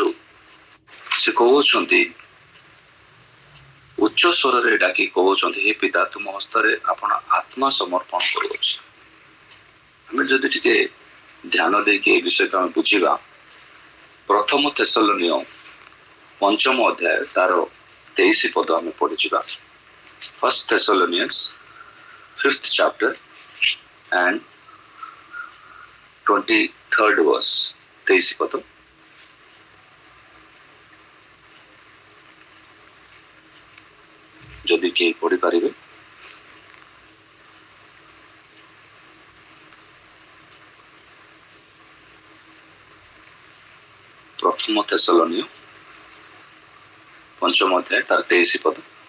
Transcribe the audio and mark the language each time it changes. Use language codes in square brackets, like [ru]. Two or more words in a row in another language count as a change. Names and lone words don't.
[or] ସେ କହୁଛନ୍ତି ଉଚ୍ଚ ସ୍ୱରରେ ଡାକି କହୁଛନ୍ତି, ହେ ପିତା ତୁମ ହସ୍ତରେ ଆପଣ ଆତ୍ମା ସମର୍ପଣ କରୁଅଛି। ଆମେ ଯଦି ଟିକେ ଧ୍ୟାନ ଦେଇକି এই ବିଷୟକୁ ଆମେ ବୁଝିବା, ପ୍ରଥମ ଥେସଲୋନିୟ 5ମ ଅଧ୍ୟାୟ ତାର 23 ପଦ ଆମେ ପଢିଯିବା। [en] First Thessalonians 5th chapter and 23rd verse 23 ପଦ। [or] ଯଦି କେହି ପଢିପାରିବେ। ପ୍ରଥମ ଥେସଲୋନିୟ 5ମ ଅଧ୍ୟାୟ ତାର 23 ପଦ।